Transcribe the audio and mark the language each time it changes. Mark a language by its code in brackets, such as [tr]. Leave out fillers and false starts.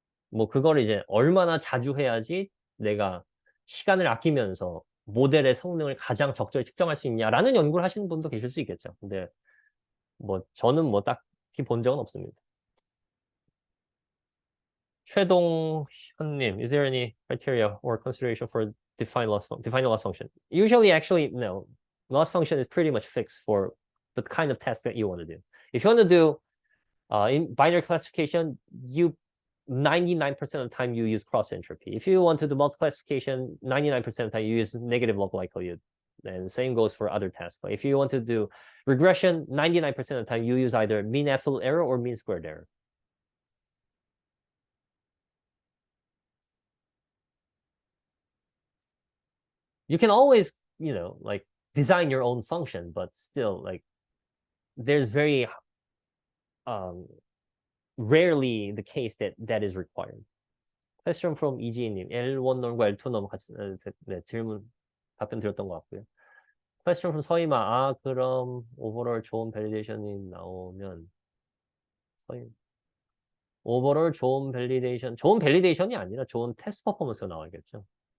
[ko] 뭐 그걸 이제 얼마나 자주 해야지 내가 시간을 아끼면서 모델의 성능을 가장 적절히 측정할 수 있냐라는 연구를 하시는 분도 계실 수 있겠죠. 근데 뭐 저는 뭐 딱히 본 적은 없습니다. [en] 최동현님, is there any criteria or consideration for defining the loss function? Usually, actually, no. Loss function is pretty much fixed for the kind of test that you want to do. If you want to do in binary classification, 99% of the time you use cross entropy. If you want to do multi-classification, 99% of the time you use negative log likelihood. And same goes for other tests. But if you want to do regression, 99% of the time you use either mean absolute error or mean squared error. You can always, like design your own function, but still, like, there's very rarely the case that is required. Question from [ko] 이지희님, L1 놈과 L2 놈 같이 네, 답변 드렸던 것 같고요. [en] Question from [ko] 서희마, 그럼 오버롤 좋은 밸리데이션이 나오면 오버롤 좋은 밸리데이션이 아니라 좋은 테스트 퍼포먼스가 나와야겠죠. 。